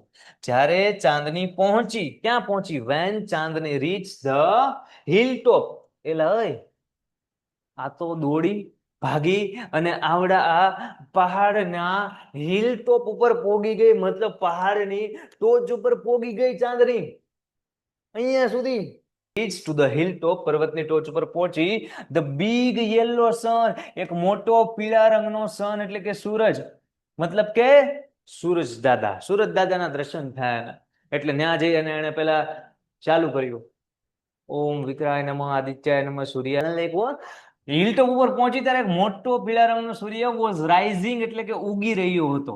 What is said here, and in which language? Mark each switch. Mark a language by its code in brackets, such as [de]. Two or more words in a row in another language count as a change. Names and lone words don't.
[gu] જ્યારે ચાંદની પહોંચી, ક્યાં પહોંચી? [en] when Chandni reach the hill top. [gu] એટલે આ તો દોડી ભાગી અને આવડા આ પહાડના [en] hill top [gu] ઉપર પોગી ગઈ, મતલબ પહાડની ટોચ ઉપર પોગી ગઈ ચાંદની. અહીંયા સુધી [en] reached to the hilltop, [gu] પર્વતની ટોચ ઉપર પહોંચી. [en] the big yellow sun, [gu] એક મોટો પીળા રંગનો સન એટલે કે સૂરજ, મતલબ કે સૂરજ દાદાના દર્શન થયા. એટલે ત્યાં જઈ અને એને પેલા ચાલુ કર્યું, [sa] ઓમ વિકરાય નમઃ આદિત્યાય નમઃ સૂર્ય. [gu] હિલટોપ ઉપર પહોંચી ત્યારે એક મોટો પીળા રંગનો સૂર્ય [en] was rising [gu] એટલે કે ઉગી રહ્યો હતો.